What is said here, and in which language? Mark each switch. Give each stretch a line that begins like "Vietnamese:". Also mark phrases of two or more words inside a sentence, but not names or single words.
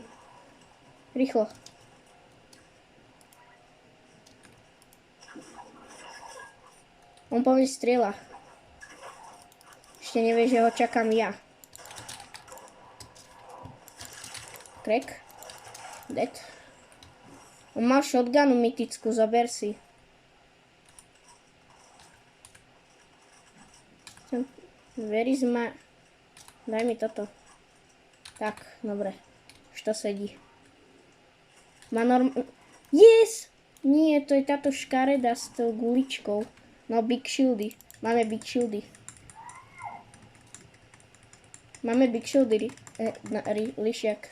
Slovak: Rýchlo. On po mne strieľa. Ešte nevie, že ho čakám ja. Crack. Dead. On mal shotgunu mytickú, zober si.
English: Where is my...
Slovak: Daj mi toto. Tak, dobre. Už to sedí. Má Yes! Nie, to je táto škareda s tou guličkou. No,
English: big shieldy.
Slovak: Máme
English: big shieldy.
Slovak: Máme
English: big shieldy,
Slovak: Lišiak.